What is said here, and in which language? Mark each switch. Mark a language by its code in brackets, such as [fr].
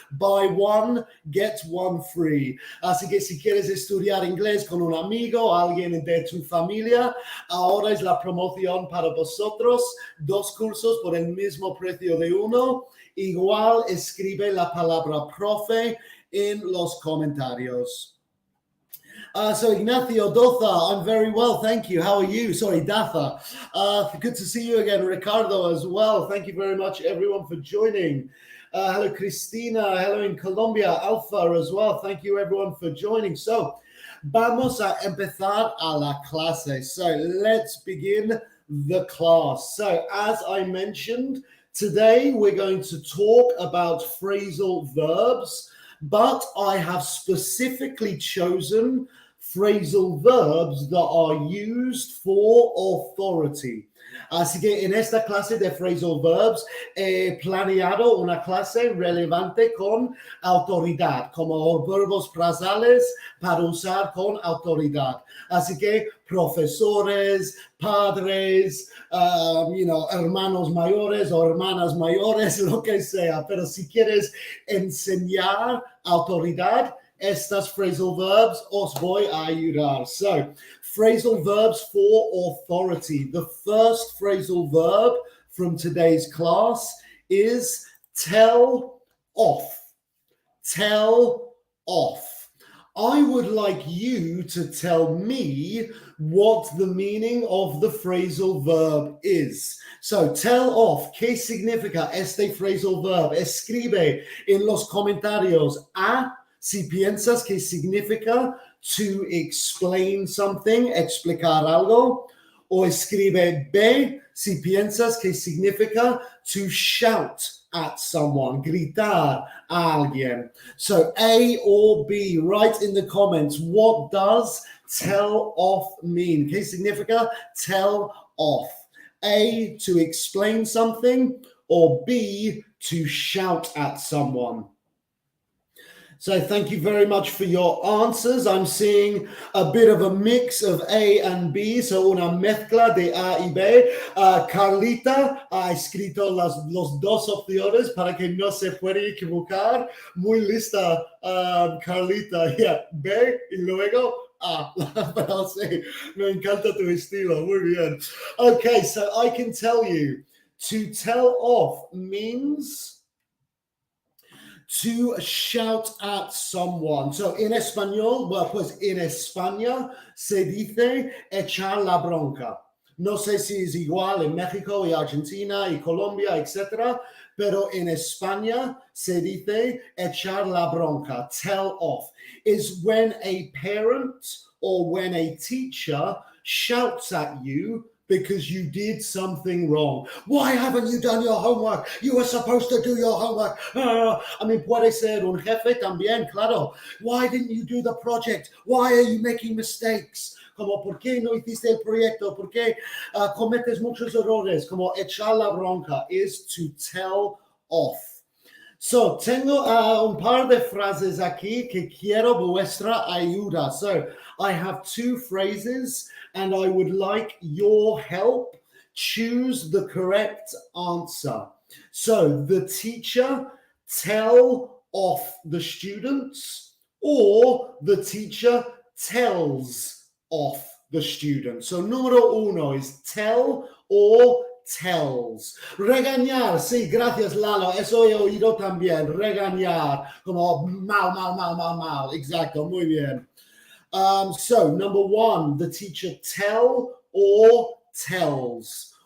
[en] Buy one, get one free. [es] Así que si quieres estudiar inglés con un amigo o alguien de tu familia, ahora es la promoción para vosotros. 2 cursos por el mismo precio de uno. Igual escribe la palabra profe en los comentarios. [en] So Ignacio, Dotha, I'm very well, thank you. How are you? Sorry, Datha. Good to see you again. Ricardo as well. Thank you very much, everyone, for joining. Hello, Cristina. Hello in Colombia. Alpha as well. Thank you, everyone, for joining. So, [es] vamos a empezar a la clase. [en] So, let's begin the class. So, as I mentioned, today we're going to talk about phrasal verbs, but I have specifically chosen phrasal verbs that are used for authority. [es] Así que en esta clase de phrasal verbs he planeado una clase relevante con autoridad, como verbos frasales para usar con autoridad. Así que profesores, padres, hermanos mayores o hermanas mayores, lo que sea. Pero si quieres enseñar autoridad, estas phrasal verbs os voy a ayudar. [en] So, phrasal verbs for authority. The first phrasal verb from today's class is tell off. Tell off. I would like you to tell me what the meaning of the phrasal verb is. So, tell off. [es] ¿Qué significa este phrasal verb? Escribe en los comentarios A si piensas que significa [en] to explain something, [es] explicar algo, o escribe B si piensas que significa [en] to shout at someone, [es] gritar a alguien. [en] So A or B, write in the comments, what does tell off mean? [es] ¿Qué significa [en] tell off? A, to explain something, or B, to shout at someone. So thank you very much for your answers. I'm seeing a bit of a mix of A and B, so [es] una mezcla de A y B. Carlita ha escrito los dos opciones para que no se pueda equivocar. Muy lista, Carlita. Yeah, B y luego A. Pero sí, me encanta tu estilo. Muy bien. [en] Okay, so I can tell you, to tell off means to shout at someone. So in español, well, [es] pues en España se dice echar la bronca. No sé si es igual en México y Argentina y Colombia, etcétera, pero en España se dice echar la bronca, tell off, [en] is when a parent or when a teacher shouts at you because you did something wrong. Why haven't you done your homework? You were supposed to do your homework. I mean, [es] puede ser un jefe también, claro. [en] Why didn't you do the project? Why are you making mistakes? [es] Como, ¿por qué no hiciste el proyecto? ¿Por qué cometes muchos errores? Como echar la bronca is to tell off. So, tengo un par de frases aquí que quiero vuestra ayuda. [en] So, I have two phrases and I would like your help. Choose the correct answer. So, the teacher tell off the students, or the teacher tells off the students. So, [es] número uno [en] is tell or tells. [es] Regañar, sí, gracias Lalo, eso he oído también, regañar, como mal, exacto, muy bien. [en] So, number one, the teacher tell or tells.